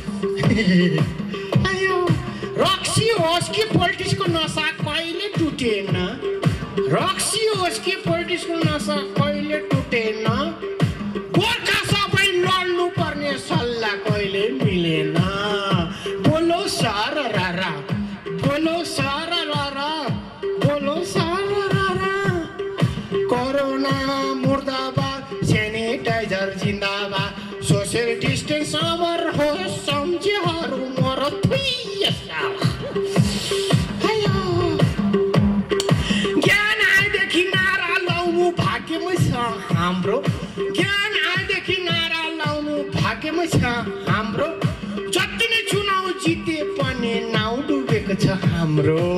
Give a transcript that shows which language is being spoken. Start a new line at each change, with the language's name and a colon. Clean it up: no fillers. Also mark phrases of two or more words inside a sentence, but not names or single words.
Nepali: आयो रक्सी होस् कि पोलिटिक्सको नसा कहिले टुटेन, रक्सी होस् कि पोलिटिक्सको नसा कहिले टुटेन। गोर्खा सबै लड्नु पर्ने सल्लाह कहिले मिलेन। बोलो सरररा, बोलो सरररा, बोलो सरररा। कोरोना मुर्दाबाद, सैनिटाइजर जिन्दाबाद,
English: social distance
Nepali: अमर हो सम्झेहरू मर थुइएसा। ज्ञान आएदेखि नारा लाउनु भाग्यमै छ हाम्रो, ज्ञान आएदेखि नारा लाउनु भाग्यमै छ हाम्रो। जति नै चुनाव जिते पनि नाउँ डुबेको छ हाम्रो।